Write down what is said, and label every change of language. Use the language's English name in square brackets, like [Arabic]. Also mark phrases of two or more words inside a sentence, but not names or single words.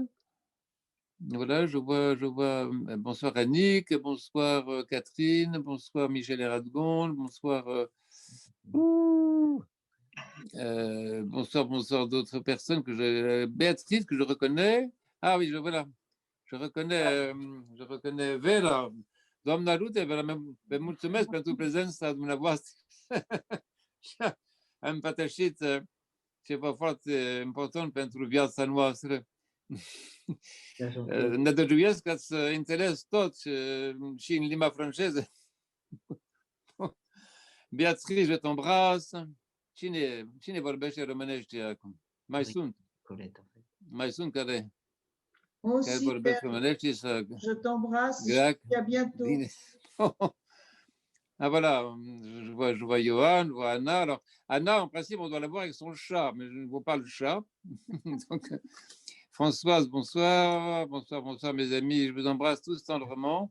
[French] Voilà, je vois bonsoir Annick, bonsoir Catherine, bonsoir Michel Radgon, bonsoir bonsoir d'autres personnes Béatrice que je reconnais. Ah oui, je reconnais Vera. [Romanian] Doamna Rute, Vera, vă mulțumesc pentru prezența dumneavoastră. Am împărtășit ceva foarte important pentru viața noastră. Ne dăruiesc ca să înțeles tot și în limba franceză. [French] Beatrice, je t'embrasse. [Romanian] Cine vorbește românește acum? Mai sunt care vorbesc românește. [French] Je t'embrasse et à bientôt. [Romanian] Bine. [French] Ah voilà, je vois Johan, je vois Anna. Alors, Anna, en principe, on doit la voir avec son chat, mais je ne vois pas le chat. Donc, Françoise, bonsoir, mes amis, je vous embrasse tous tendrement.